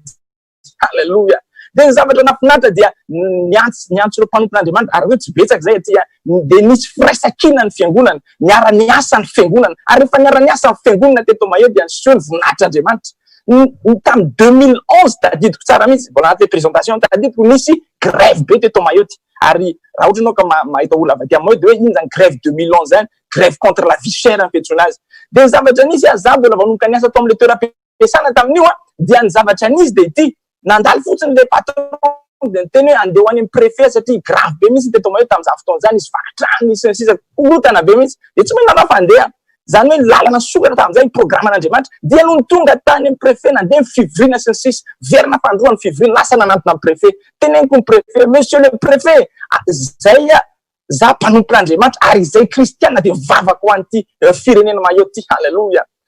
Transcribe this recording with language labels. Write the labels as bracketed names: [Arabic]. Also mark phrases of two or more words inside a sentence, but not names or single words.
[Malagasy] halleluja de ny zavatra nafinaritra dia niantso ireo mpanompon'Andriamanitra ary hoe tsy betsaka zay aty de nisy firaisan-kina ny fiangonana niara-niasa ny fiangonana ary rehefa niara-niasa ny fiangonana teto Mayotte dia niseho ny voninahitr'Andriamanitra tamy 2011 tadidiko tsara mihitsy mbola anaty présentation tadidiko nisy grève be teto Mayotte ary raha ohatra anao ka mahita olona avy aty amin'ny Mayotte de hoe iny zany grève 2011 zany [French] grève contre la vie chère [Malagasy] fiantsoana azy de ny zavatra nisy za mbola vanomboka niasa tao am'le toeram-piasana tamin'io dia ny zavatra nisy de ity nandalo fotsiny le patron de niteny hoe andeha ho any amin'ny préfet satria grave be mihitsy teto Mayotte tam'izany fotoana zany nisy vakatrano nisy sisa kolotana be mihitsy de tsy maintsy nanafa andeha zany hoe lalana sokatra tam'izay programan'Andriamanitra dia noho ny tonga tany amin'ny préfet nandeha ny fivirina sy ny sisa verina fandroany fivirina lasa nanantona amin'ny préfet teneniko ny préfet [French] monsieur le préfet [Malagasy] zay za mpanompon'Andriamanitra ary zay kristianina de vavaka ho an'ity firenena Mayotte halleluja